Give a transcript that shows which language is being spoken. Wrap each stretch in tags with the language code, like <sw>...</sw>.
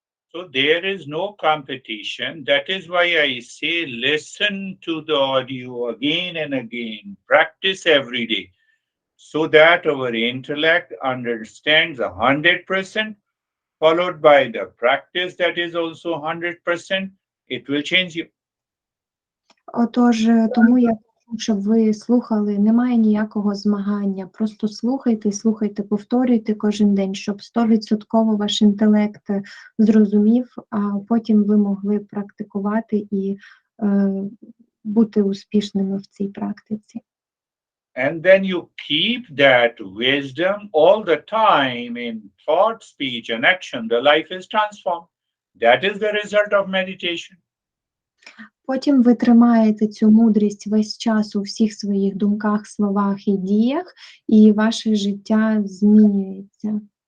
<en>So there is no competition. That is why I say listen to the audio again and again. Practice every day so that our intellect understands 100%, followed by the practice that is also 100%. It will change you.</en> <uk>Отож, тому я хочу, щоб ви слухали, немає ніякого змагання, просто слухайте, повторюйте кожен день, щоб 100% ваш інтелект зрозумів, а потім ви могли практикувати і бути успішними в цій практиці.</uk> <en>And then you keep that wisdom all the time in thought, speech, and action. The life is transformed. That is the result of meditation.</en> <uk>Потім ви тримаєте цю мудрість весь час у всіх своїх думках, словах і діях, і ваше життя змінюється.</uk>